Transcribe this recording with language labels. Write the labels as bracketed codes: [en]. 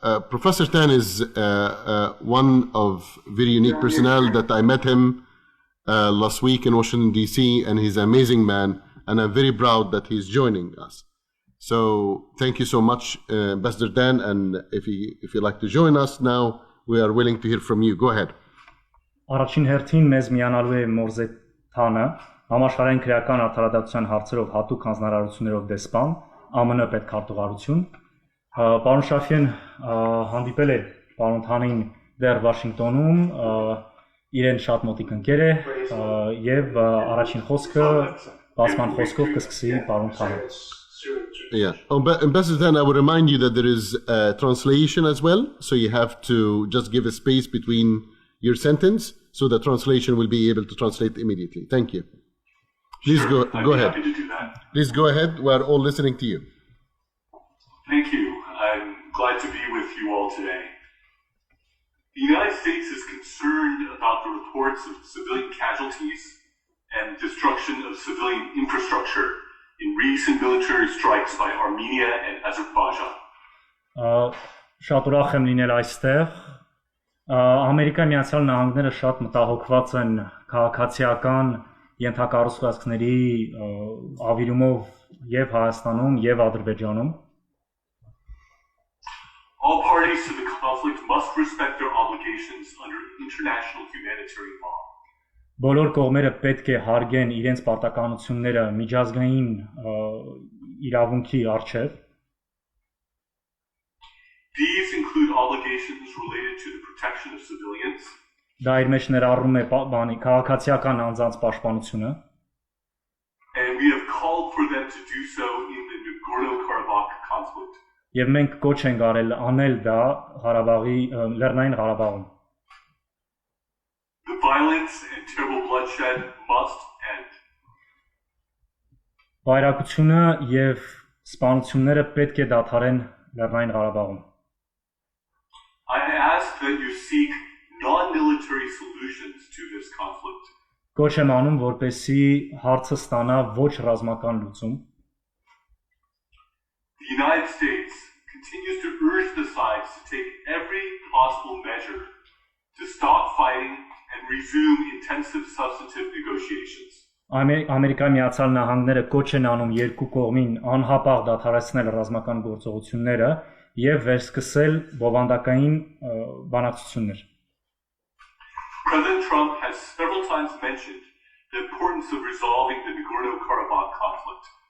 [en] Professor Tan is one of very unique personnel that I met him last week in Washington, D.C., and he's an amazing man, and I'm very proud that he's joining us. So thank you so much, Ambassador Dan, and if you'd like to join us now, we are willing to hear from you. Go ahead. [hy] Առաջին հերթին մեզ միանալու է Մորզե Թանը, համաշխարհային քրեական արդարադատության հարցերով հատուկ հանձնարարություններով դեսպան, ԱՄՆ Պետքարտուղարություն։ Պարոն Շաֆին հանդիպել է պարոն Թանին դեռ Վաշինգտոնում, իրեն շատ մոտիկ ընկեր է եւ առաջին խոսքը բացման խոսքով կսկսի պարոն Թանը։ [en] Yeah. Ambassador Dan, I will remind you that there is a translation as well, so you have to just give a space between your sentence, so the translation will be able to translate immediately. Thank you. Please Sure, go ahead. Happy to do that. Please go ahead. We are all listening to you. Thank you. I'm glad to be with you all today. The United States is concerned about the reports of civilian casualties and destruction of civilian infrastructure in recent military strikes by Armenia and Azerbaijan. [hy] Շատ ուրախ եմ լինել այստեղ։ Ամերիկայի Միացյալ Նահանգները շատ մտահոգված են քաղաքացիական ենթակառուցվածքների ավիրումով եւ Հայաստանում եւ Ադրբեջանում։ [en] All parties to the conflict must respect their obligations under international humanitarian law. [hy] Բոլոր կողմերը պետք է հարգեն իրենց պարտականությունները միջազգային իրավունքի առջև։ [en] These include obligations related to the protection of civilians. [hy] Դա իր մեջ ներառում է քաղաքացիական անձանց պաշտպանությունը։ [en] And we have called for them to do so in the Nagorno-Karabakh conflict. [hy] Եվ մենք կոչ ենք արել անել դա Ղարաբաղի Լեռնային Ղարաբաղում։ [en] The violence and terrible bloodshed must end. [hy] Վայրակությունը եւ սպանությունները պետք է դադարեն Լեռնային Ղարաբաղում։ [en] I ask that you seek non-military solutions to this conflict. [hy] Կոչ եմ անում, որպեսզի հարցը ստանա ոչ ռազմական լուծում։ [en] The United States continues to urge the sides to take every possible measure to stop fighting and resume intensive substantive negotiations. [hy] Ամերիկայի Միացյալ Նահանգները կոչ են անում երկու կողմին անհապաղ դադարեցնել ռազմական գործողությունները եւ վերսկսել բովանդակային բանակցություններ։ [en] President Trump has several times mentioned the importance of resolving the Nagorno-Karabakh conflict.